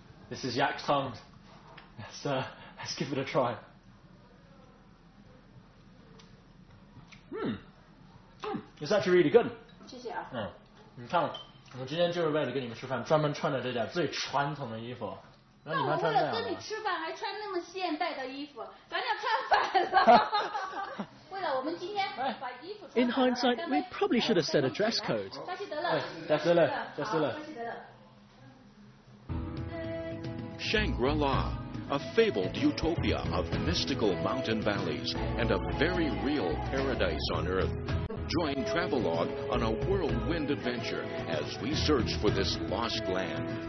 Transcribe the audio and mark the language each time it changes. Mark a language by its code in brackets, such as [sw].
[en] This is yak's tongue. Let's give it a try. It's actually really good. [zh] 谢谢啊。你看，我今天就是为了跟你们吃饭，专门穿的这件最传统的衣服。那我为了跟你吃饭，还穿那么现代的衣服，咱俩看反了。为了我们今天把衣服穿。 [en] In hindsight, we probably should have set a dress code. [zh] 扎西德勒。扎西德勒。 [en] Shangri-La, a a fabled utopia of mystical mountain valleys and a very real paradise on Earth. Join Travelogue on a whirlwind adventure as we search for this lost land.